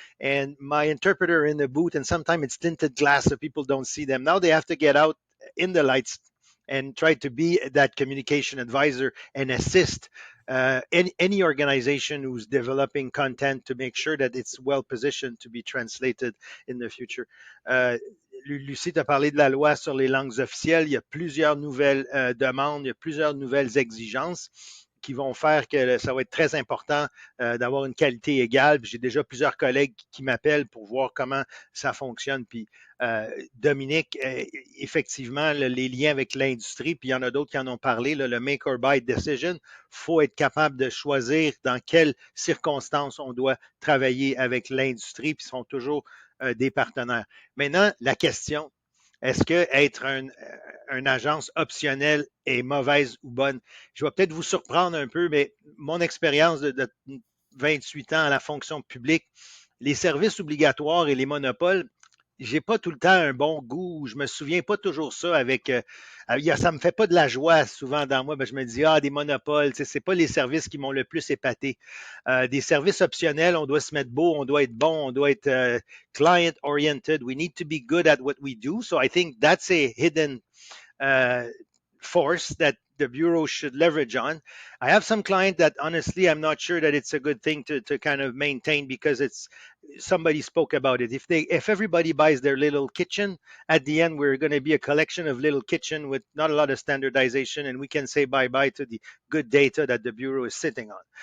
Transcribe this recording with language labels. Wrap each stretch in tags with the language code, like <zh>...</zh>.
<en>And my interpreter in the booth, and sometimes it's tinted glass so people don't see them. Now they have to get out in the lights and try to be that communication advisor and assist any organization who's developing content to make sure that it's well positioned to be translated in the future.</en> <fr>Lucie t'a parlé de la loi sur les langues officielles. Il y a plusieurs nouvelles demandes, il y a plusieurs nouvelles exigences qui vont faire que ça va être très important d'avoir une qualité égale. J'ai déjà plusieurs collègues qui m'appellent pour voir comment ça fonctionne. Puis Dominique, effectivement, les liens avec l'industrie, puis il y en a d'autres qui en ont parlé, le</fr> <en>make or buy decision,</en> <fr>il faut être capable de choisir dans quelles circonstances on doit travailler avec l'industrie, puis ils sont toujours des partenaires. Maintenant, la question, est-ce que être une agence optionnelle est mauvaise ou bonne? Je vais peut-être vous surprendre un peu, mais mon expérience de 28 ans à la fonction publique, les services obligatoires et les monopoles, j'ai pas tout le temps un bon goût. Je me souviens pas toujours ça avec. Ça me fait pas de la joie souvent dans moi. Je me dis des monopoles, c'est pas les services qui m'ont le plus épaté. Des services optionnels, on doit se mettre beau, on doit être bon, on doit être</fr> <en>client oriented. We need to be good at what we do. So I think that's a hidden force that the bureau should leverage on. I have some client that honestly I'm not sure that it's a good thing to kind of maintain because it's somebody spoke about it. If everybody buys their little kitchen, at the end we're going to be a collection of little kitchen with not a lot of standardization, and we can say bye-bye to the good data that the bureau is sitting on.</en>